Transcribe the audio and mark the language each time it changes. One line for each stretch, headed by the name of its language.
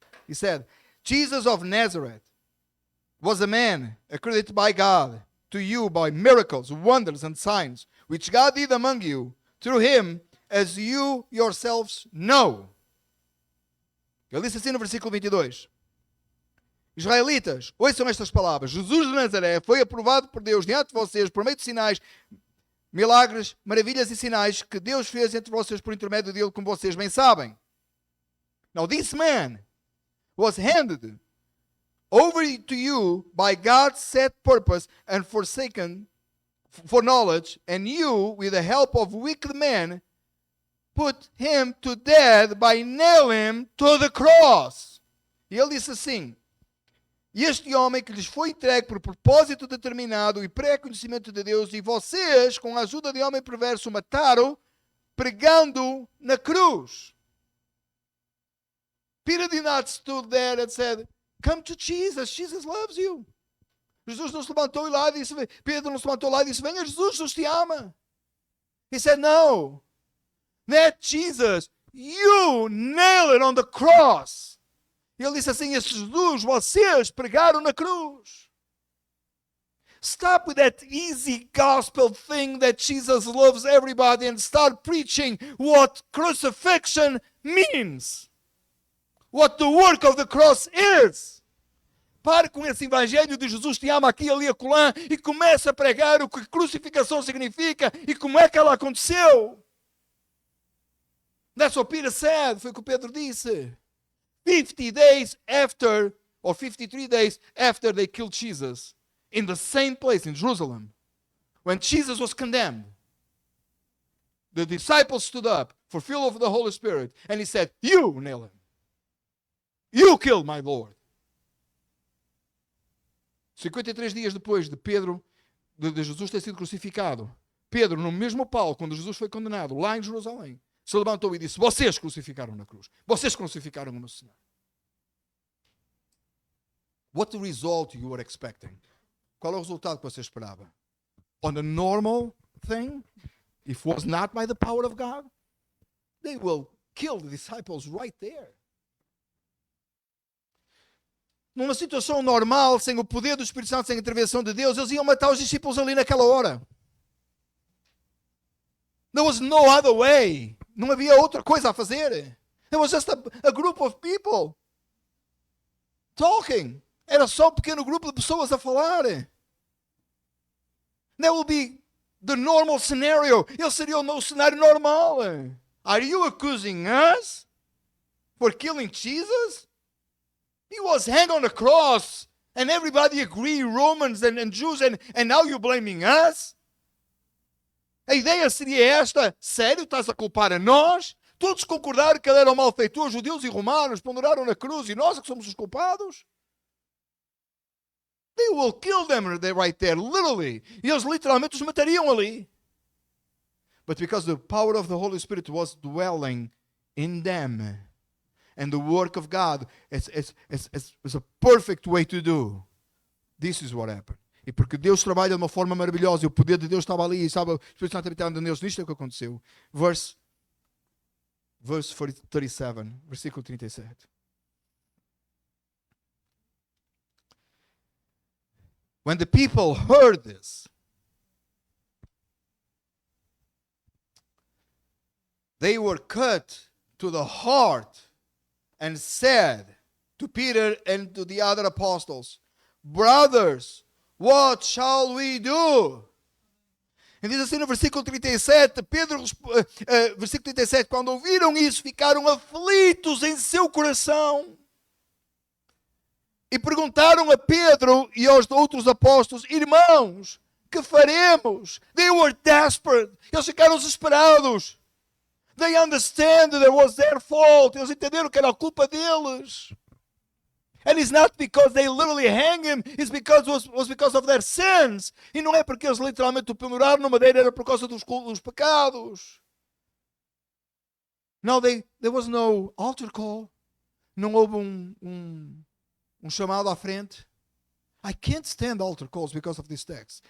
English: He said, Jesus of Nazareth was a man accredited by God to you by miracles, wonders, and signs, which God did among you through him, as you yourselves know.
Portuguese: Ele disse assim no versículo 22. Israelitas, ouçam estas palavras. Jesus de Nazaré foi aprovado por Deus diante de vocês por meio de sinais, milagres, maravilhas e sinais que Deus fez entre vocês por intermédio dele, como vocês bem sabem.
English: Now this man was handed over to you by God's set purpose and forsaken for knowledge, and you, with the help of wicked men, put him to death by nailing him to the cross.
Portuguese: E ele disse assim: este homem que lhes foi entregue por propósito determinado e pré-conhecimento de Deus, e vocês, com a ajuda de homem perverso, mataram, pregando na cruz.
English: Peter did not stood there and said, come to Jesus, Jesus loves you.
Portuguese: Jesus não se levantou lá e disse, Pedro não se levantou lá e disse, venha Jesus, Jesus te ama.
English: He said, no, that Jesus, you nailed it on the cross.
Portuguese: E ele disse assim, esse Jesus, vocês pregaram na cruz.
English: Stop with that easy gospel thing that Jesus loves everybody and start preaching what crucifixion means. What the work of the cross is.
Portuguese: Pare com esse evangelho de Jesus te ama aqui, ali, acolá e comece a pregar o que crucificação significa e como é que ela aconteceu.
English: That's what Peter said.
Portuguese: Foi o que Pedro disse.
English: 50 days after, or 53 days after they killed Jesus, in the same place in Jerusalem, when Jesus was condemned, the disciples stood up for fear of the Holy Spirit, and he said, you nail him. You killed my Lord.
Portuguese: 53 dias depois de Pedro, de Jesus ter sido crucificado, Pedro, no mesmo palco, quando Jesus foi condenado, lá em Jerusalém, se levantou e disse, vocês crucificaram na cruz. Vocês crucificaram o meu Senhor.
English: What the result you were expecting?
Portuguese: Qual é o resultado que você esperava?
English: On the normal thing, if it was not by the power of God, they will kill the disciples right there.
Portuguese: Numa situação normal, sem o poder do Espírito Santo, sem a intervenção de Deus, eles iam matar os discípulos ali naquela hora.
English: There was no other way.
Portuguese: Não havia outra coisa a fazer.
English: There was just a group of people talking.
Portuguese: Era só um pequeno grupo de pessoas a falar.
English: That will be the normal scenario.
Portuguese: Esse seria o cenário normal.
English: Are you accusing us for killing Jesus? He was hanged on the cross and everybody agreed, Romans and Jews, and now you're blaming us?
Portuguese: A ideia seria esta: sério, estás a culpar a nós? Todos concordaram que ele era um malfeitor, judeus e romanos, penduraram na cruz e nós é que somos os culpados?
English: They will kill them right there, literally.
Portuguese: E eles literalmente os matariam ali.
English: But because the power of the Holy Spirit was dwelling in them, and the work of God is a perfect way to do, this is what happened.
Portuguese: E porque Deus trabalha de uma forma maravilhosa e o poder de Deus estava ali e sabe, o Espírito Santo habitando neles, nisto é o que aconteceu.
English: Verse 37,
Portuguese: versículo 37.
English: When the people heard this, they were cut to the heart and said to Peter and to the other apostles, brothers, what shall we do?
Portuguese: E diz assim no versículo 37, versículo 37, quando ouviram isso, ficaram aflitos em seu coração. E perguntaram a Pedro e aos outros apóstolos, irmãos, que faremos?
English: They were desperate.
Portuguese: Eles ficaram desesperados.
English: They understand that it was their fault.
Portuguese: Eles entenderam que era a culpa deles.
English: And it's not because they literally hang him, it's because was because of their sins.
Portuguese: E não é porque eles literalmente o penduraram na madeira, era por causa dos pecados.
English: No, there was no altar call.
Portuguese: Não houve um chamado à frente.
English: I can't stand altar calls because of this text.